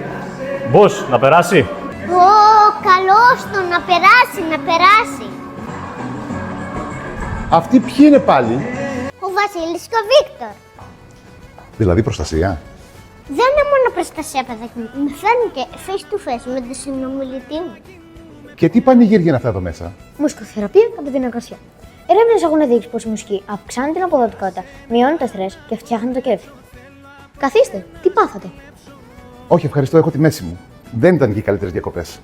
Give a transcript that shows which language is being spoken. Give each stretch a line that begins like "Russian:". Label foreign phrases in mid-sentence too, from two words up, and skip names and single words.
Greek: Μπος, να περάσει. Καλώς το, να περάσει, να περάσει. Αυτοί ποιοι είναι πάλι? Ο Βασίλης και ο Βίκτορ. Δηλαδή προστασία. Δεν είναι μόνο προστασία, παιδάκι μου. Με φέρνει και
English: face to face
Greek: με τον συνομιλητή μου. Και τι πανηγύρια είναι αυτά εδώ μέσα? Μουσικοθεραπεία από την εργασία. Έρευνες έχουν δείξει πως η μουσική αυξάνει την αποδοτικότητα, μειώνει το στρες και φτιάχνει το κέφι. Καθίστε, τι πάθατε? Όχι, ευχαριστώ, έχω τη μέση μου. Δεν ήταν και οι καλύτερες διακοπές.